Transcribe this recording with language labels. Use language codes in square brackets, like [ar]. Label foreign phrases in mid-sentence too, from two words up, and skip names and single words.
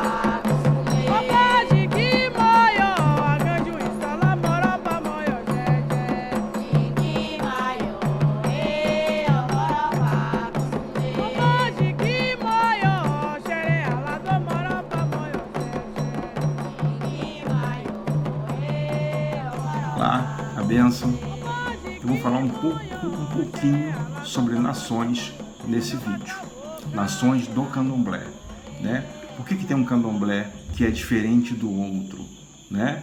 [yo] Oba jigi moyo, agaju isala moroba moyo, sheshe. Jigi mayo, moroba. Oba jigi moyo, shere alado moroba moyo, sheshe. [pt] Olá, a bênção. Eu vou falar um pouquinho sobre nações nesse vídeo. Nações do candomblé, né? Por que tem um candomblé que é diferente do outro, né?